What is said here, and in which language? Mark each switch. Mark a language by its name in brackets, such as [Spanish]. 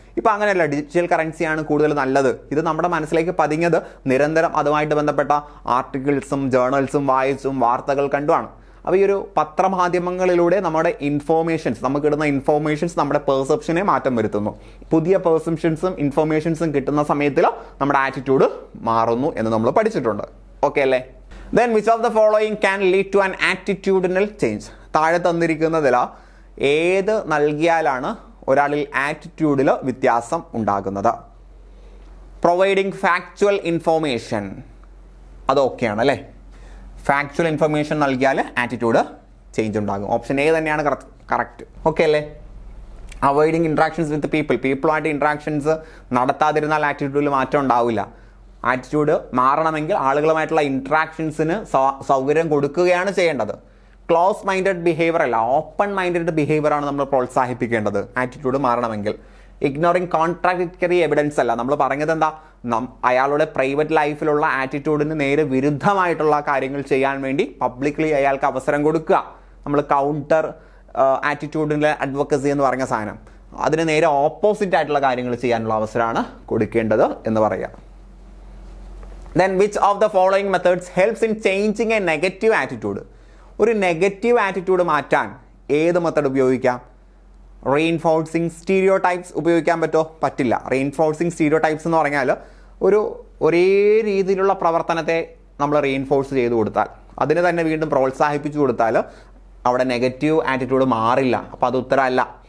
[Malayalam] ഇപ്പോൾ അങ്ങനെയല്ല, ഡിജിറ്റൽ കറൻസിയാണ് കൂടുതൽ നല്ലത്. ഇത് നമ്മുടെ മനസ്സിലേക്ക് പതിഞ്ഞത് നിരന്തരം അതുമായിട്ട് ബന്ധപ്പെട്ട ആർട്ടിക്കിൾസും ജേർണൽസും വായിച്ചും വാർത്തകൾ കണ്ടുമാണ്. അപ്പോൾ ഈ ഒരു പത്രമാധ്യമങ്ങളിലൂടെ നമ്മുടെ നമുക്ക് കിട്ടുന്ന ഇൻഫോർമേഷൻസ് നമ്മുടെ പെർസെപ്ഷനെ മാറ്റം വരുത്തുന്നു. പുതിയ പെർസെപ്ഷൻസും ഇൻഫോർമേഷൻസും കിട്ടുന്ന സമയത്തിൽ നമ്മുടെ ആറ്റിറ്റ്യൂഡ് മാറുന്നു എന്ന് നമ്മൾ പഠിച്ചിട്ടുണ്ട്. ഓക്കെ അല്ലേ? [English] Then which of the following can lead to an attitudinal change? [Malayalam] താഴെ തന്നിരിക്കുന്നതിൽ ഏത് നൽകിയാലാണ് ഒരാളിൽ ആറ്റിറ്റ്യൂഡിൽ വ്യത്യാസം ഉണ്ടാകുന്നത്? [English] providing factual information, [Malayalam] അത് ഓക്കെയാണ് അല്ലേ? ഫാക്ച്വൽ ഇൻഫർമേഷൻ നൽകിയാൽ ആറ്റിറ്റ്യൂഡ് ചേഞ്ച് ഉണ്ടാകും. ഓപ്ഷൻ എ തന്നെയാണ് കറക്റ്റ്. ഓക്കെ അല്ലേ? [English] avoiding interactions with [Malayalam] പീപ്പിളുമായിട്ട് ഇൻട്രാക്ഷൻസ് നടത്താതിരുന്നാൽ ആറ്റിറ്റ്യൂഡിൽ മാറ്റം ഉണ്ടാവില്ല. ആറ്റിറ്റ്യൂഡ് മാറണമെങ്കിൽ ആളുകളുമായിട്ടുള്ള ഇൻട്രാക്ഷൻസിന് സൗകര്യം കൊടുക്കുകയാണ് ചെയ്യേണ്ടത്. ക്ലോസ് മൈൻഡഡ് ബിഹേവിയർ അല്ല, ഓപ്പൺ മൈൻഡഡ് ബിഹേവിയർ ആണ് നമ്മൾ പ്രോത്സാഹിപ്പിക്കേണ്ടത് ആറ്റിറ്റ്യൂഡ് മാറണമെങ്കിൽ. [English] ignoring contradictory evidence [Malayalam] അല്ല. നമ്മൾ പറഞ്ഞത് എന്താ, അയാളുടെ പ്രൈവറ്റ് ലൈഫിലുള്ള ആറ്റിറ്റ്യൂഡിന് നേരെ വിരുദ്ധമായിട്ടുള്ള കാര്യങ്ങൾ ചെയ്യാൻ വേണ്ടി പബ്ലിക്കലി അയാൾക്ക് അവസരം കൊടുക്കുക. നമ്മൾ കൗണ്ടർ ആറ്റിറ്റ്യൂഡിൻ്റെ അഡ്വക്കസി എന്ന് പറഞ്ഞ സാധനം, അതിന് നേരെ ഓപ്പോസിറ്റ് ആയിട്ടുള്ള കാര്യങ്ങൾ ചെയ്യാനുള്ള അവസരമാണ് കൊടുക്കേണ്ടത് എന്ന് പറയാം. [English] Then which of the following methods helps in changing a negative attitude? [Malayalam] ഒരു നെഗറ്റീവ് ആറ്റിറ്റ്യൂഡ് മാറ്റാൻ ഏത് മെത്തേഡ് ഉപയോഗിക്കാം? [English] reinforcing stereotypes [Malayalam] ഉപയോഗിക്കാൻ പറ്റുമോ? പറ്റില്ല. റീഇൻഫോഴ്സിങ് സ്റ്റീരിയോടൈപ്സ് എന്ന് പറഞ്ഞാൽ ഒരേ രീതിയിലുള്ള പ്രവർത്തനത്തെ നമ്മൾ റീഇൻഫോഴ്സ് ചെയ്ത് കൊടുത്താൽ, അതിന് തന്നെ വീണ്ടും പ്രോത്സാഹിപ്പിച്ചു കൊടുത്താൽ അവിടെ നെഗറ്റീവ് ആറ്റിറ്റ്യൂഡ് മാറില്ല. അപ്പോൾ അത് ഉത്തരമല്ല.